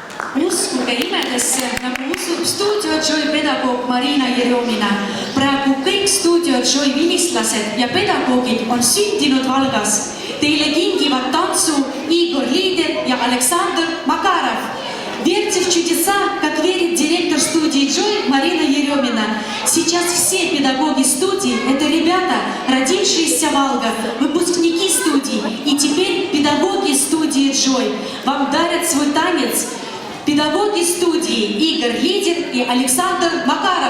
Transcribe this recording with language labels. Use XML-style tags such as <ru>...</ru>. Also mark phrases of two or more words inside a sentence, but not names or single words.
<et>Uskuge imedesse, nagu usub Stuudio Joy pedagoog Marina Jerjomina. Praegu kõik Stuudio Joy vilistlased ja pedagoogid on sündinud Valgas. Teile kingivad tantsu Igor Liider ja Aleksandr Makarov.</et> <ru>Верьте в чудеса, как верит директор студии Joy Марина Еремина. Сейчас все педагоги студии – это ребята, родившиеся в Волга, выпускники студии и теперь педагоги студии Joy. Вам дарят свой танец педагоги студии Игорь Лидер и Александр Макаров.</ru>